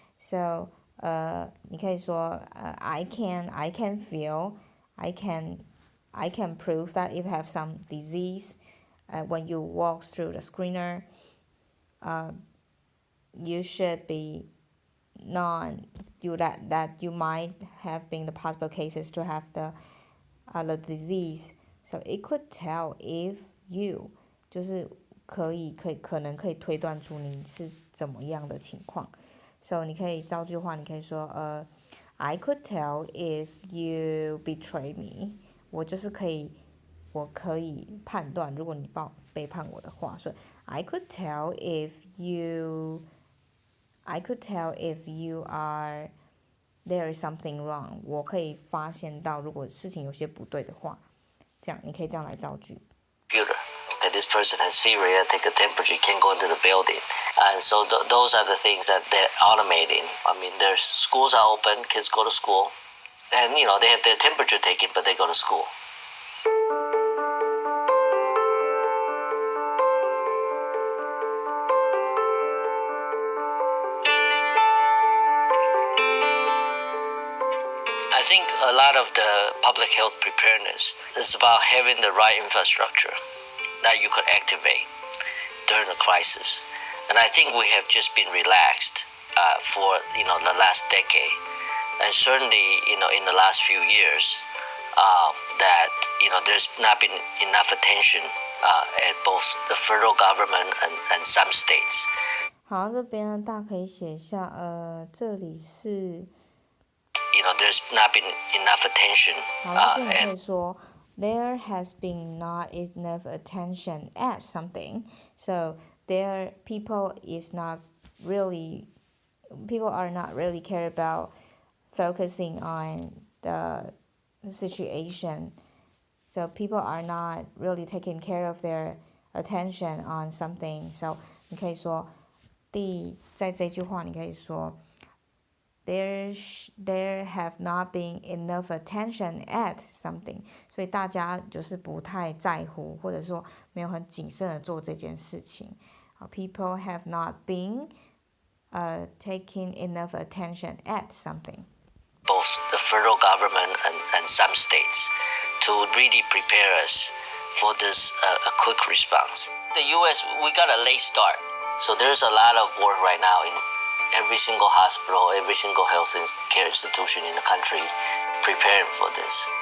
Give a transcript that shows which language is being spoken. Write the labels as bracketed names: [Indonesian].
[English] So [Chinese] 你可以说 [English] I can feel, I can prove that if you have some disease when you walk through the screener, you should be that you might have been the possible cases to have the disease. So it could tell if you [Chinese] 就是可能可以推断出你是怎么样的情况。 [English] So [Chinese] 你可以造句话，你可以说 [English] I could tell if you betray me. [Chinese] 我可以判断，如果你背叛我的话，所以 [English] I could tell if you are there is something wrong. [Chinese] 我可以发现到，如果事情有些不对的话，这样你可以这样来造句。 [English] Okay, this person has fever, you gotta take a temperature, you can't go into the building. And so those are the things that they're automating. I mean, their schools are open, kids go to school, and they have their temperature taken, but they go to school. I think a lot of the public health preparedness is about having the right infrastructure that you could activate during a crisis. And I think we have just been relaxed for the last decade, and certainly in the last few years that there's not been enough attention at both the federal government and some states. [Chinese] 好，这边呢，大家可以写一下，这里是。 [English] there's not been enough attention. [Chinese] 好，这边你可以说 [English] there has been not enough attention at something. So there people are not really care about focusing on the situation. So people are not really taking care of their attention on something. [Chinese] So 你可以说在这句话你可以说。 [English] There have not been enough attention at something， [Chinese] 所以大家就是不太在乎，或者说没有很谨慎的做这件事情。 [English] People have not been taking enough attention at something. Both the federal government and some states to really prepare us for this a quick response. The U.S. we got a late start, so there's a lot of work right now in every single hospital, every single health care institution in the country preparing for this.